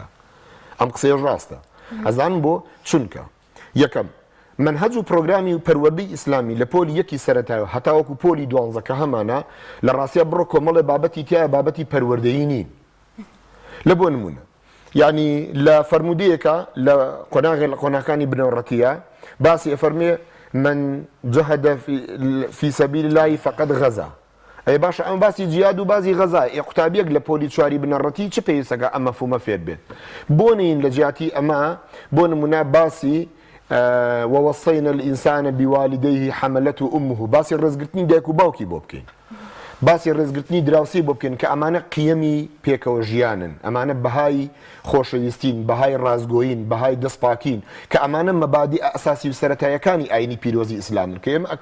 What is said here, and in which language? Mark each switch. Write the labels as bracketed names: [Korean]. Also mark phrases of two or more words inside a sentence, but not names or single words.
[Central Kurdish] ئەم قسەیە ڕاستە ئەزانم بۆ چونکە یەکەم منهەج و پرۆگرامی و پەروەردەی ئیسلامی لە پۆلی یەکی سەرەتایە هەتاوەکو پۆلی دوانزەکە هەمانە لە ڕاستیە بڕۆ کۆمەڵێ بابەتی تایە بابەتی پەروەردەیی نین لە بۆ نمونە یعنی لە فەرمودەیەکە لە قۆناغەکانی بنەوەڕەتیە باسی ئەفەرمێ [Arabic] من جهد في سبيل الله فقد غزا [Central Kurdish] ئەی باشە ئەم باسی جیاد و بازی غەزا قوتابیەک لە پۆلی چواری بنەڕەتی چ پێویستەکە ئەمە مەفهومە فێر بێت بۆ نین لە جیاتی ئەمە بۆ نمونە باسی [Arabic] ووصينا الإنسان بوالديه حملته أمه [Central Kurdish] باسی ڕێزگرتنی دایک و باوکی بۆ بکەین باسی ڕێزگرتنی دراوسی بۆ بکەین کە ئەمانە قیەمی پێکەوە ژیانن ئەمانە بەهای خۆشەویستین بەهای ڕازگۆین بەهای دەستپاکین کە ئەمانە مەبادی ئەساسی و سەرەتایەکانی ئاینی پیرۆزی ئیسلامن کە ئێمە